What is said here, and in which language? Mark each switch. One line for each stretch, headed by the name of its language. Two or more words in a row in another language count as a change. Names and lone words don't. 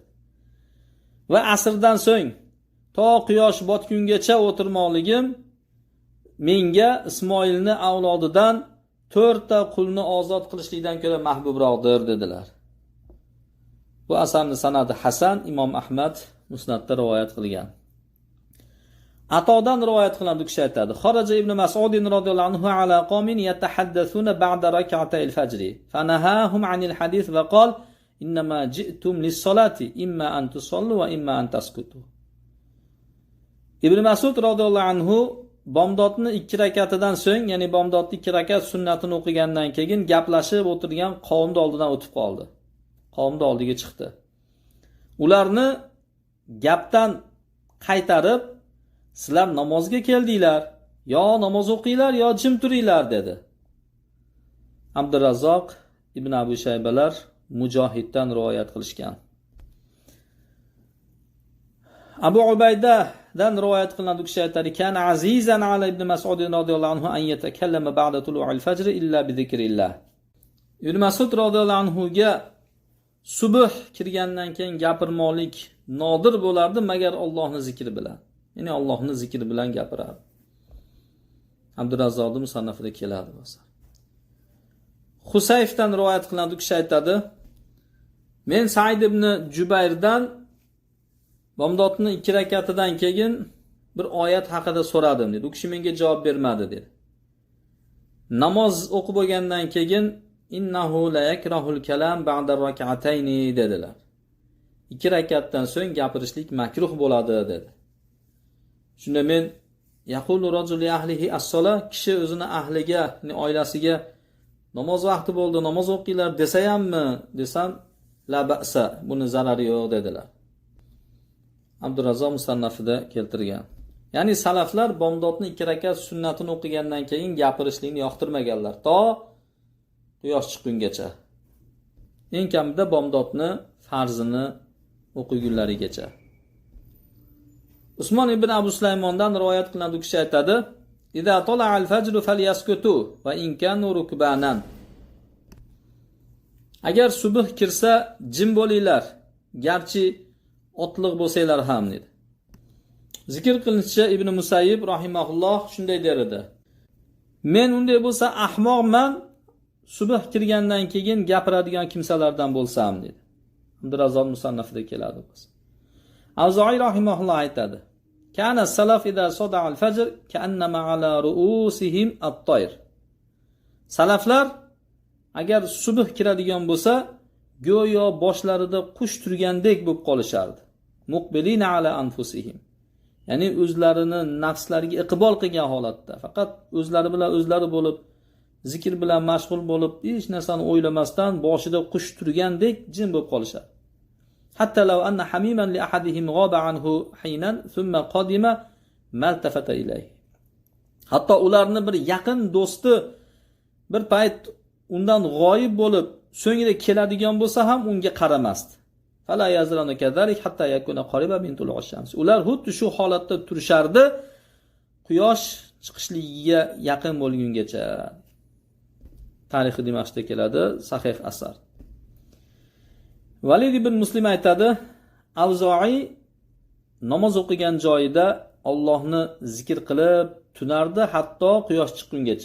Uzbek: Va asrdan so'ng to quyosh botgungacha o'tirmoqligim menga Ismoilni avlodidan 4ta qulni ozod qilishlikdan ko'ra mahbubroqdir dedilar. Bu asarni sanadi hasan, Imom Ahmad musnadda rivoyat qilgan. Atodan rivoyat qilinadi, kishi aytadi,
Arabic: "خرج ابن مسعود رضي الله عنه على قوم يتحدثون بعد ركعتي الفجر فنهاهم عن الحديث وقال إنما جئتم للصلاة إما أن تصلوا وإما أن تسكتوا."
Uzbek: Ibn Mas'ud
Arabic: radhiyallohu anhu
Uzbek: bomdodni 2 rakatidan so'ng, ya'ni bomdodni 2 rakat sunnatini o'qigandan keyin gaplashib o'tirgan qavmning oldidan o'tib qoldi. Qavmning oldiga chiqdi. Ularni gapdan qaytarib, "Sizlar namozga keldinglar, yo namoz o'qinglar, yo jim turinglar" dedi. Abdurrazzoq ibn Abu Shaybalar Mujohiddan rivoyat qilishgan. Abu Ubayda dan rivoyat qilinadi, kishi aytadi,
Arabic: "كان عزيزا على ابن مسعود رضي الله عنه أن يتكلم بعد طلوع الفجر إلا بذكر الله."
Uzbek: Ibn Mas'ud
Arabic: radhiyallohu anhuga
Uzbek: subh kirgandan keyin gapirmoqlik nodir bo'lardi magar Allohning zikri bilan. Ya'ni Allohning zikri bilan gapirardi. Abdurazzaqning musannafida keladi bo'lsa. Husayfdan rivoyat qilinadi, u kishi aytadi: Men Said ibn Jubayrdan bomdodning 2 rakatidan keyin bir oyat haqida so'radim dedi. U kishi menga javob bermadi dedi. Namoz o'qib bo'lgandan keyin
Arabic: innahu la yakrahul kalam ba'da rak'atayni
Uzbek: dedilar. 2 rakatdan so'ng gapirishlik makruh bo'ladi dedi. Shunda men
Arabic: yaqulu rajul li ahlihi as-sola,
Uzbek: kishi o'zini ahliga, ya'ni oilasiga namoz vaqti bo'ldi, namoz o'qinglar desa hammi desam
Arabic: la ba'sa,
Uzbek: buni zarari yo'q dedilar. Abdurazzoq musannafida keltirgan. Ya'ni salaflar bomdodning 2 rakat sunnatini o'qigandan keyin gapirishlikni yoqtirmaganlar to quyosh chiqqungacha. Eng kamida bomdodni farzini o'qigunlarigacha. Usmon ibn Abu Sulaymondan rivoyat qilinadi, u kishi aytadi:
Arabic: "إذا طلع الفجر فليسكتوا وإن كانوا ركبانا."
Uzbek: Agar subh kirsa jim bo'linglar, garchi otliq bo'lsanglar ham dedi. Zikr qilinishicha Ibn Musayyib rahimahulloh shunday der edi: Men unday bo'lsa ahmoqman, subh kirgandan keyin gapiradigan kimsalardan bo'lsam dedi. Abdurazzoq musannafida keladi. Avzoiy rahimahulloh aytadi:
Arabic: كان السلف إذا صدع الفجر كأنما على رؤوسهم الطير.
Uzbek: Salaflar agar subh kiradigan bo'lsa, go'yo boshlarida qush turgandek bo'lib qolishardi.
Arabic: Muqbilina ala anfusihim.
Uzbek: Ya'ni o'zlarini nafslariga iqbol qilgan holatda, faqat o'zlari bilan o'zlari bo'lib, zikr bilan mashg'ul bo'lib, hech narsani o'ylamasdan boshida qush turgandek jim bo'lib qolishadi.
Arabic: حتى لو أن حميما لأحدهم غاب عنه حينا ثم قدم ما التفت إليه.
Uzbek: Hatto ularni bir yaqin do'sti bir payt undan g'oyib bo'lib, so'ngra keladigan bo'lsa ham unga qaramasdi.
Arabic: فلا يزالون كذلك حتى يكون قريبا من طلوع الشمس.
Uzbek: Ular xuddi shu holatda turishardi, quyosh chiqishligiga yaqin bo'lgungacha. Tarixi Dimashqda keladi, sahih asar. Valid ibn Muslim aytadi: Avzoiy namoz o'qigan joyida Allohni zikr qilib tunardi hatto quyosh chiqqungacha.